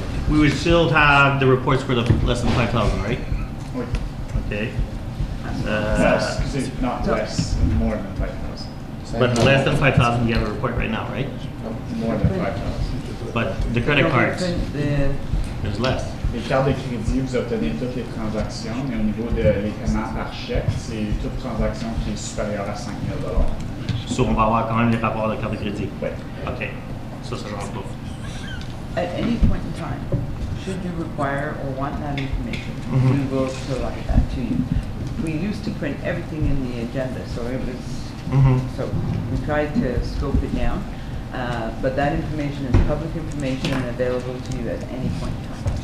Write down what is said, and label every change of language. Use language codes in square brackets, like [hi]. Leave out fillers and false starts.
[en] We would still have the reports for the less than 5,000, right? [fr] Oui. [en] Okay. No, excuse me, not less, more than 5,000. But less than 5,000, we have a report right now, right? More than 5,000. But the credit cards, The- there's less. [fr] Les cartes de crédit, vous obtenez toutes les transactions, mais au niveau des paiements par chèque, c'est toute transaction qui est supérieure à 5 000 [en] So [fr] on va avoir quand même les rapports de carte de crédit. Oui. OK. Ça rentre pas. [en] At any point in time, should you require or want that information, Mhm. we will provide that to you. We used to print everything in the agenda, so it was, Mm-hmm. so we tried to scope it down. But that information is public information and available to you at any point in time.